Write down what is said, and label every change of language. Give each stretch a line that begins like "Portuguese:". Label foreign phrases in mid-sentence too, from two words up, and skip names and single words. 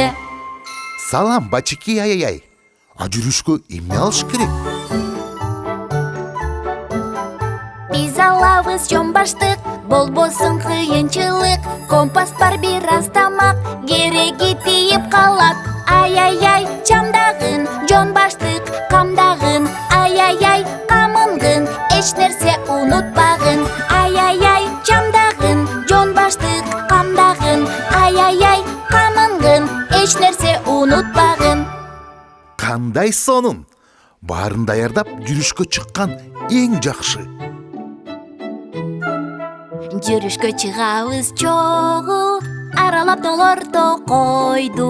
Kyrgyz: Салам, бачеки, ай-ай-ай. А жүрүшкө эмне алыш керек? Биз алабыз жонбаштык, болбосун кыйынчылык. Компас бар бир аз тамак, кереги тийип калат. Ай-ай-ай, чамдагын, жонбаштык, камдагын. Ай-ай-ай, камынгын, эч нерсе унутпагын. Ай-ай-ай, чамдагын, жонбаштык, камдагын. Ай-ай-ай, камынгын, эч нерсе унутпагын. Кандай сонун? Баарын даярдап жүрүшкө чыккан эң жакшы. Жүрүшкө чыгабыз чогуу, аралап долорто койду.